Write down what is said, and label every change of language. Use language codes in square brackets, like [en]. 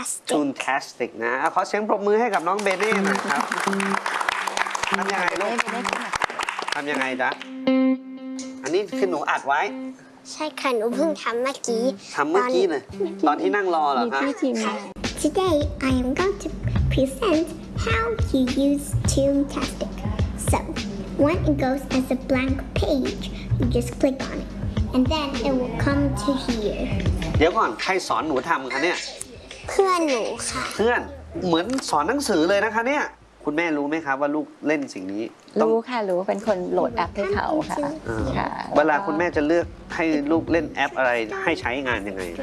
[en] Toontastic [th] นะขอเสียงปรบมือให้กับน้องเบเน่หน่อยครับทํายังไงลูกทํายังไงจ๊ะอันนี้คือหนูอัดไว้ ใช่ค่ะหนูเพิ่งทําเมื่อกี้ ทําเมื่อกี้น่ะตอนที่นั่งรอเหรอคะ [en] Today, I am going to present how you use Toontastic. So, when it goes as a blank page, you just click on it, and then it will come to here. [th] เดี๋ยวก่อนใครสอนหนูทำคะเนี่ย เพื่อนหนูค่ะ เพื่อนเหมือนสอนหนังสือเลยนะคะเนี่ยคุณแม่รู้ไหมคะว่าลูกเล่นสิ่งนี้รู้ค่ะรู้เป็นคนโหลดแอปให้เขาค่ะ เวลาคุณแม่จะเลือกให้ลูกเล่นแอปอะไรให้ใช้งานยังไง